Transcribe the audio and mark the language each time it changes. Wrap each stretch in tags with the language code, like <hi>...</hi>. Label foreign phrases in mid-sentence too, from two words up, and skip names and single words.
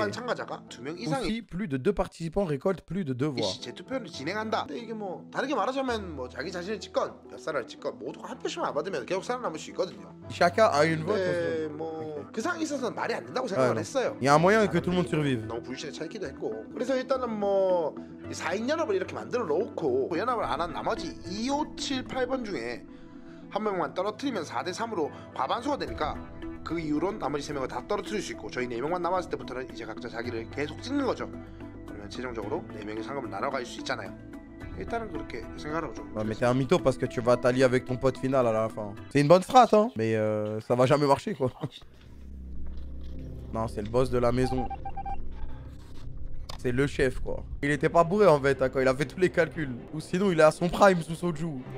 <fr>Aussi, plus de 2 participants récoltent plus de 2 voix. Chacun a une vote. Il y a un moyen que tout le monde survive.</fr> <ko>8번 중에 한 명만 떨어뜨리면 4대 3으로 과반수가 되니까 그 이후론 나머지 3명을 다 떨어뜨릴 수 있고 저희 4명만 남았을 때부터는 이제 각자 자기를 계속 찍는 거죠. 그러면 최종적으로 4명의 상금을 나눠갈 수 있잖아요. 일단은 그렇게 생각하라고 좀.</ko> <fr>Ouais, mais t'es un mytho parce que tu vas t'allier avec ton pote final à la fin. C'est une bonne strat, hein, mais ça va jamais marcher quoi. Non, c'est le boss de la maison. C'est le chef quoi. Il était pas bourré en fait hein, quand il a fait tous les calculs. Ou sinon il est à son prime sous Soju.</fr>